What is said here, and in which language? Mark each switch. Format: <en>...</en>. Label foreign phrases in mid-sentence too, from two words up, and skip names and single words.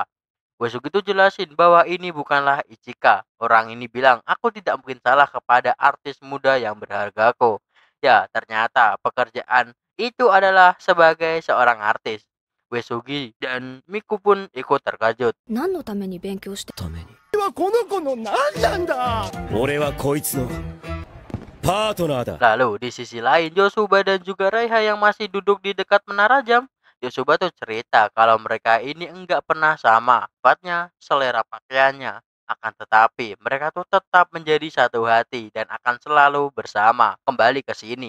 <id>Usugi itu jelasin bahwa ini bukanlah Ichika. Orang ini bilang, aku tidak mungkin salah kepada artis muda yang berhargaku. Ya, ternyata pekerjaan itu adalah sebagai seorang artis. Uesugi dan Miku pun ikut terkejut.</id> <ja>何のために勉強してためにはこの子の何なんだ。俺はこいつのパートナーだ。</ja> <id>Lalu di sisi lain Yosuba dan juga Raiha yang masih duduk di dekat menara jam. Yosuba tuh cerita kalau mereka ini enggak pernah sama, tepatnya selera pakaiannya. Akan tetapi mereka tuh tetap menjadi satu hati dan akan selalu bersama. Kembali ke sini.</id>